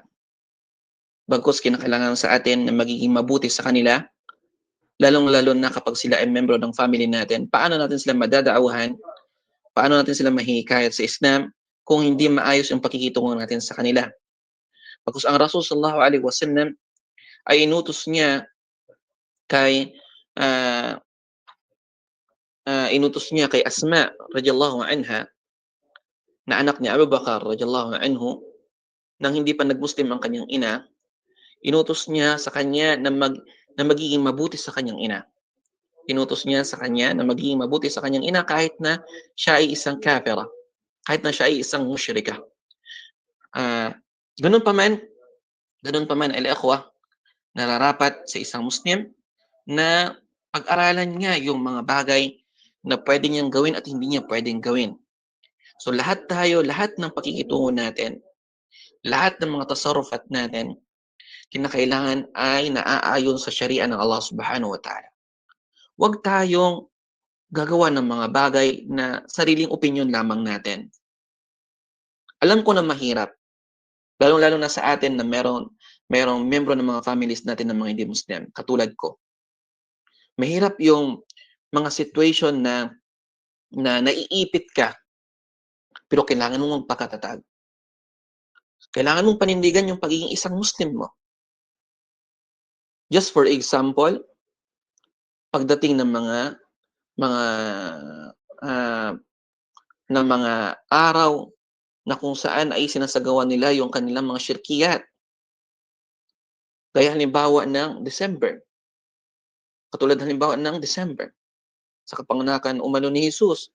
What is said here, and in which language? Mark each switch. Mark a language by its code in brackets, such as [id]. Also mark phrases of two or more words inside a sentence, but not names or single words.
[tl] Bagkus kinakailangan sa atin na magiging mabuti sa kanila, lalong-lalo na kapag sila ay membro ng family natin. Paano natin sila madadaawahan? Paano natin sila mahihikayat sa Islam kung hindi maayos yung pakikitungo natin sa kanila? Bagkus ang Rasul [ar] صلى الله عليه وسلم [tl] ay inutos niya kay ah, kay Asma [ar] رضي الله عنها [tl] na anak ni Abu Bakar [ar] رضي الله عنه [tl] nang hindi pa nag-Muslim ang kanyang ina, inutos niya sa kanya na magiging mabuti sa kanyang ina. Inutos niya sa kanya na magiging mabuti sa kanyang ina kahit na siya ay isang kafira, kahit na siya ay isang musyrika. Ah, ganun pa man, al-ikhwa, nararapat sa isang Muslim na pag-aralan niya yung mga bagay na pwede niyang gawin at hindi niya pwedeng gawin. So lahat ng pakikitungo natin, lahat ng mga tasarrufat natin, kinakailangan ay naaayon sa sharia ng [ar] الله سبحانه وتعالى. [tl] Huwag tayong gagawa ng mga bagay na sariling opinyon lamang natin. Alam ko na mahirap, lalong-lalo na sa atin na merong membro ng mga families natin ng mga hindi Muslim, katulad ko. Mahirap yung mga situation na naiipit ka, pero kailangan mong magpakatatag. Kailangan mong panindigan yung pagiging isang Muslim mo. [en] Just for example, [tl] pagdating ng mga araw na kung saan ay sinasagawa nila yung kanilang mga syirkiyat. Gaya halimbawa ng December. Katulad halimbawa ng December. Sa kapanganakan umano ni Jesus.